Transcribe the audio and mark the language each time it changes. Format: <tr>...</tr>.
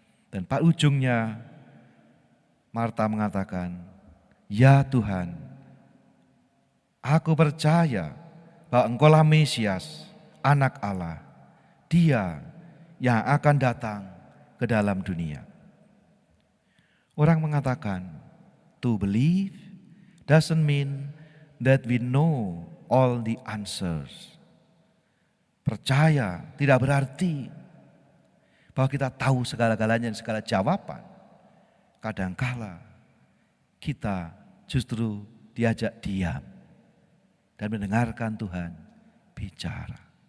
<id>Dan pada ujungnya Marta mengatakan, ya Tuhan, Aku percaya bahwa Engkaulah Mesias, Anak Allah, Dia yang akan datang ke dalam dunia. Orang mengatakan,</id> <en>to believe doesn't mean that we know all the answers.</en> <id>Percaya tidak berarti bahwa kita tahu segala-galanya dan segala jawaban. Kadangkala kita justru diajak diam dan mendengarkan Tuhan bicara.</id>